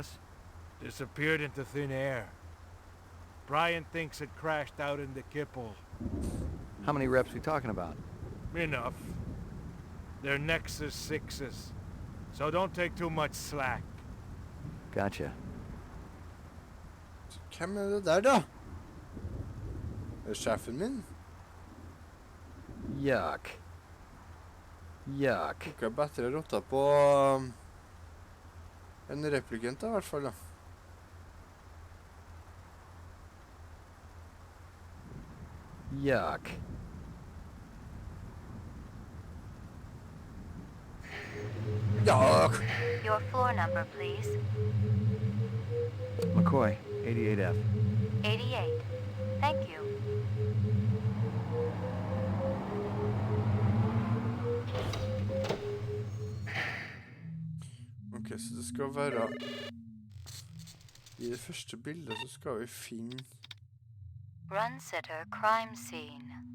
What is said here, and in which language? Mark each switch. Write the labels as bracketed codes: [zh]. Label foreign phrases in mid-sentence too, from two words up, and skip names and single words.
[en] Disappeared into thin air. Brian thinks it crashed out in the Kipple. How many reps we talking about? Enough. They're Nexus 6s. So don't take too much slack. Gotcha. [no] Hvem det der da? Det sjefen min? [en] Yuck. Yuck. [no] Ikke bedre rotta på en replikant da, I hvert fall da. [en] Yuck. Yuck. Your floor number, please. McCoy, 88F. 88. Thank you. [no] Ok, så det skal være... I det første bildet så skal vi finne... [en] Runsetter crime scene.